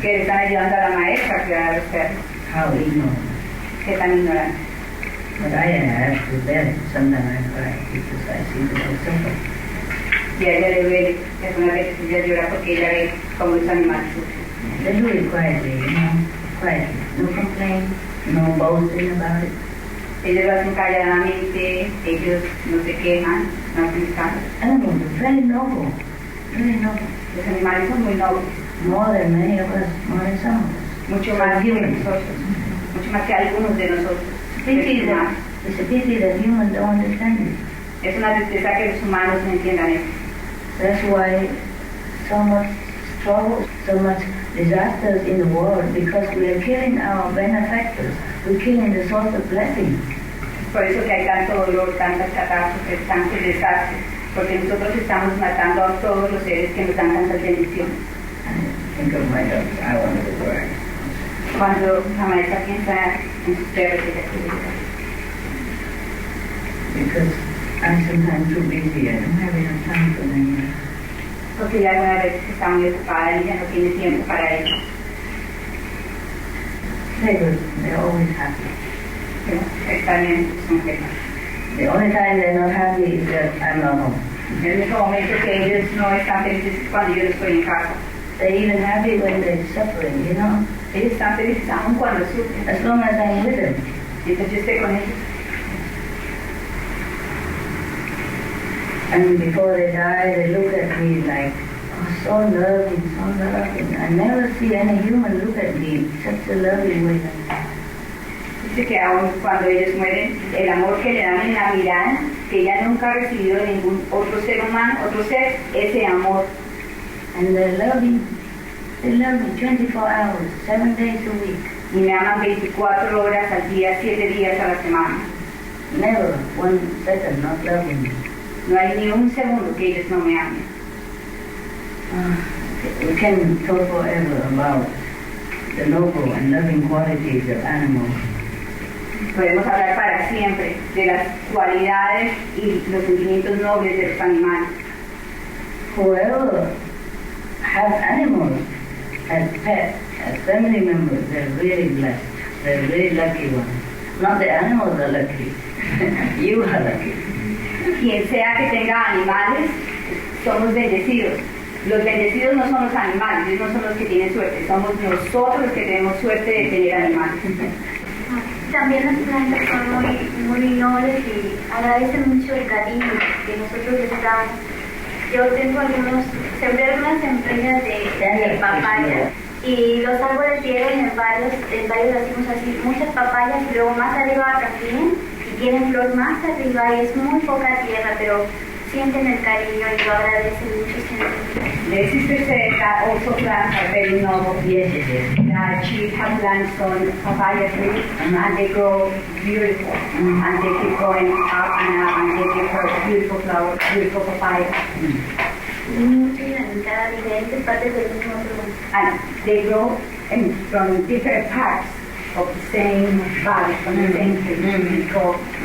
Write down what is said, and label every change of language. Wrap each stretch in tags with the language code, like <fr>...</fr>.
<es>Que le están ayudando a la maestra a cuidar a los perros.</es> <en>How ignorant.</en> <es>Qué tan ignorante.</es> <en>But I have to bear it. Sometimes I cry because I see the dog suffer.</en> <es>Y a ella le duele, algunas veces ella llora porque ella ve cómo los animales sufren.</es> <en>They do it quietly, quietly. No complaint, no boasting about it.</en> <es>Ellos lo hacen calladamente, ellos no se quejan, no hacen escándalos.</es> <en>Animals are very noble, very noble.</en> <es>Los animales son muy nobles.</es> <en>More than many of us, more than some of us.</en> <es>Mucho más que nosotros, mucho más que algunos de nosotros.</es> <en>It's a pity that humans don't understand it.</en> <es>Es una tristeza que los humanos no entiendan eso.</es> <en>That's why so much trouble, so much disasters in the world, because we are killing our benefactors. We're killing the source of blessing.</en> <es>Por eso que hay tanto dolor, tantas catástrofes, tantos desastres, porque nosotros estamos matando a todos los seres que nos dan tantas bendiciones.</es> <en>Think of my dogs, I want to work.</en> <es>Cuando la maestra piensa en sus perros, ella quiere llorar.</es> <en>Because I'm sometimes too busy, I don't have enough time for them.</en> <es>Porque ella alguna vez está muy ocupada y ella no tiene tiempo para ellos.</es> <en>They're always happy.</en> <es>Están bien, son felices.</es> <en>The only time they're not happy is that I'm not home.</en> <es>El único momento que ellos no están felices es cuando yo no estoy en casa.</es> <en>They're even happy when they're suffering, you know.</en> <es>Ellos están felices aún cuando sufren.</es> <en>As long as I'm with them.</en> <es>Entonces yo estoy con ellos.</es> <en>And before they die, they look at me like, oh, so loving, so loving. I never see any human look at me in such a loving way.</en> <es>Dice que aún cuando ellos mueren, el amor que le dan en la mirada, que ella nunca ha recibido de ningún otro ser humano, otro ser, ese amor.</es> <en>And they're loving. They love me 24 hours, 7 days a week.</en> <es>Y me aman 24 horas al día, 7 días a la semana.</es> <en>Never 1 second not loving me.</en> <es>No hay ni un segundo que ellos no me amen.</es> <en>We can talk forever about the noble and loving qualities of animals.</en> <es>Podemos hablar para siempre de las cualidades y los sentimientos nobles de los animales.</es> <en>Whoever has animals as pets, as family members, they're really blessed. They're really lucky ones. Not the animals are lucky. You are lucky.</en> <es>Quien sea que tenga animales, somos bendecidos. Los bendecidos no son los animales, ellos no son los que tienen suerte, somos nosotros los que tenemos suerte de tener animales. También las plantas son muy nobles y agradecen mucho el cariño que nosotros les damos. Yo tengo sembré unas semillas de papaya y los árboles dieron en varios decimos así, muchas papayas y luego más arriba también y tienen flor más arriba y es muy poca tierra, pero sienten el cariño y lo agradecen mucho siempre.</es> <en>The sisters said that also plants are very noble. Yes, it is. That she has plants on papaya trees and they grow beautiful and they keep growing up and they give her beautiful flowers, beautiful papaya.</en> <es>En cada diferentes partes del mismo tronco.</es> <en>And they grow from different parts of the same body, from the same tree. It's called</en>